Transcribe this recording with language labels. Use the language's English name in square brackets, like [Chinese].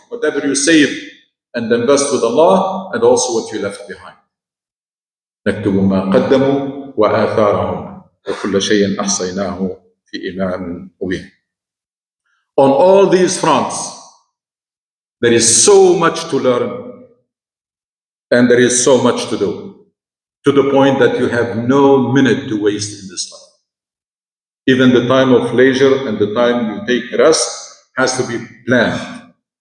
[English] Whatever you save and invest with Allah, and also what you left behind. [Arabic] نكتب ما قدموا وآثارهم وكل شيء أحصيناه في إمام مبين. [English] On all these fronts, there is so much to learn and there is so much to do, to the point that you have no minute to waste in this life. Even the time of leisure and the time you take rest has to be planned.